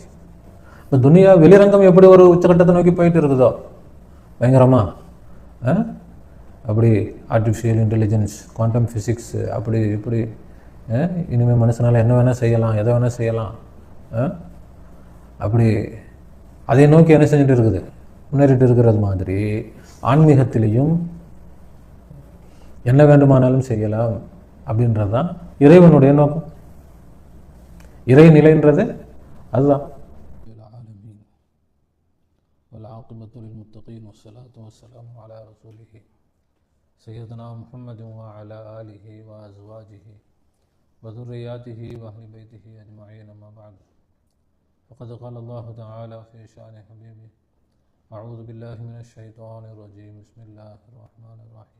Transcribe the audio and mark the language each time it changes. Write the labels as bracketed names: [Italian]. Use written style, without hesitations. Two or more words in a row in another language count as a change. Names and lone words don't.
[Tamil] இப்போ துனியா வெளிரங்கம் எப்படி ஒரு உச்சகட்டத்தை நோக்கி போயிட்டு இருக்குதோ பயங்கரமா, அப்படி [English] artificial intelligence, quantum physics, [Tamil] அப்படி இப்படி இனிமேல் மனுஷனால் என்ன வேணால் செய்யலாம், எதை வேணால் செய்யலாம், அப்படி அதை நோக்கி என்ன செஞ்சுட்டு இருக்குது, முன்னேறிட்டு இருக்கிறது மாதிரி ஆன்மீகத்திலையும் என்ன வேண்டுமானாலும் செய்யலாம் அப்படின்றது தான் இறைவனுடைய நோக்கம். இறைநிலைன்றது அதுதான். [Arabic] والعاقبة للمتقين والصلاة والسلام على رسوله سيدنا محمد وعلى آله وأزواجه وذرياته وأهل بيته أجمعين. ما بعد، فقد قال الله تعالى في شأن حبيبه: أعوذ بالله من الشيطان الرجيم، بسم الله الرحمن الرحيم.